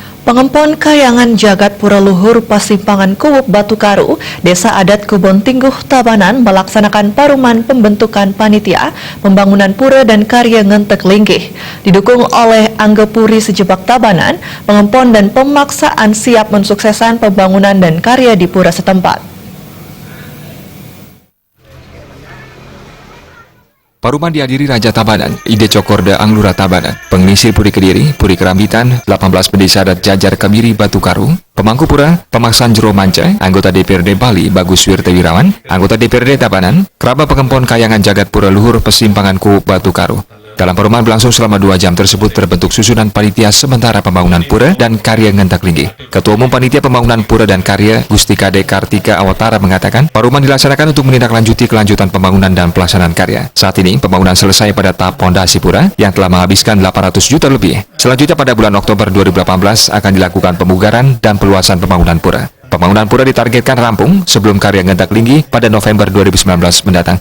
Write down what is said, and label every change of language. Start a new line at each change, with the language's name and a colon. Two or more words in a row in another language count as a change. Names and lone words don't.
Indonesian: Pengempon Kayangan Jagat Pura Luhur Pasimpangan Kuwuk Batu Karu, Desa Adat Kebon Tingguh Tabanan melaksanakan paruman pembentukan panitia pembangunan pura dan karya Ngentek Linggih. Didukung oleh Anggepuri Sejebak Tabanan, pengempon dan pemaksaan siap mensuksesan pembangunan dan karya di pura setempat. Paruman dihadiri Raja Tabanan, Ide Cokorda Anglura Tabanan, Pengisir Puri Kediri, Puri Kerambitan, 18 Pedesa Adat Jajar Kemiri Batu Karu, Pemangku Pura, Pemaksaan Jero Manca, Anggota DPRD Bali Bagus Wirtewirawan, Anggota DPRD Tabanan, Kerabat Pengempon Kayangan Jagat Pura Luhur Pasimpangan Kuwuk Batu Karu. Dalam paruman berlangsung selama 2 jam tersebut terbentuk susunan panitia sementara pembangunan pura dan karya Ngentek Linggih. Ketua Umum Panitia Pembangunan Pura dan Karya, Gusti Kade Kartika Awatara mengatakan, paruman dilaksanakan untuk menindaklanjuti kelanjutan pembangunan dan pelaksanaan karya. Saat ini, pembangunan selesai pada tahap pondasi pura yang telah menghabiskan 800 juta lebih. Selanjutnya pada bulan Oktober 2018 akan dilakukan pemugaran dan perluasan pembangunan pura. Pembangunan pura ditargetkan rampung sebelum karya Ngentek Linggih pada November 2019 mendatang.